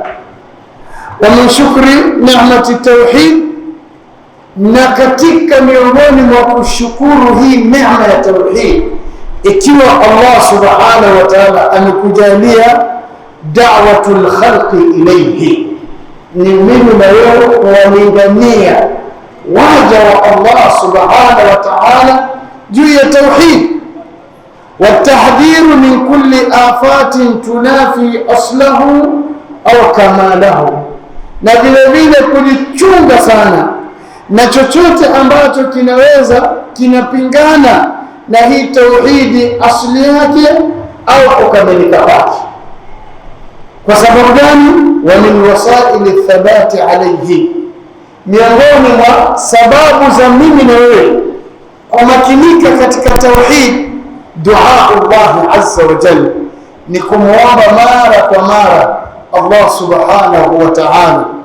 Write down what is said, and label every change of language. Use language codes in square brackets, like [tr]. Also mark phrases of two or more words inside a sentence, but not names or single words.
[ar] ومن شكر نعمة التوحيد, [sw] na katika miongoni mwa kushukuru hii neema ya tauhid, ikiwa Allah [ar] سبحانه وتعالى [sw] amekujalia [ar] دعوة الخلق إليه, [sw] ni mimi na wewe kuwalingania waja wa Allah [ar] سبحانه وتعالى [sw] juu ya tauhid. [ar] والتحذير من كل آفات تنافي أصله أو كماله, [sw] na vile vile kujichunga sana na chochote ambacho kinaweza kinapingana na hii tauhidi asli yake au kukamilika kwake. Kwa sababu gani? [ar] ومن وسائل الثبات عليه, [sw] miongoni mwa sababu za mimi na wewe kumakinika katika tauhid, dua Allah [ar] عز وجل, [sw] ni kumuomba mara kwa mara Allah [ar] سبحانه وتعالى